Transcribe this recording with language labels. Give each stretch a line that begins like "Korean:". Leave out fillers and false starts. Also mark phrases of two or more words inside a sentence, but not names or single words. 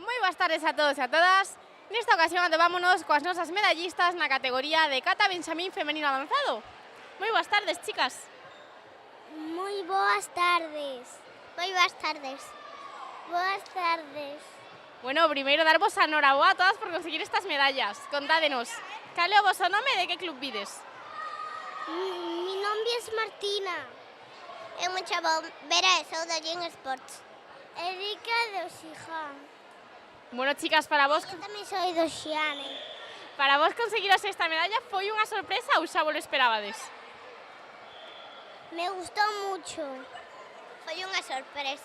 Galician: boas tardes a todos e a todas. Nesta ocasión atopámonos coas nosas medallistas na categoría de cata benxamín femenino avanzado. Moi boas tardes, chicas. Moi boas tardes. Moi boas tardes. Boas tardes. Bueno, primeiro darvos a noraboa a todas por conseguir estas medallas. Contádenos, cal é o voso nome e de que club vides? Mi nome é Martina. Eu me chamo Vera e sou da Gen Sports. Erika do Xiján. Bueno, chicas, para vos Tamén sou do Xiane. conseguiros esta medalla foi unha sorpresa ou xa vos lo esperabades? Me gustou mucho. Foi unha sorpresa.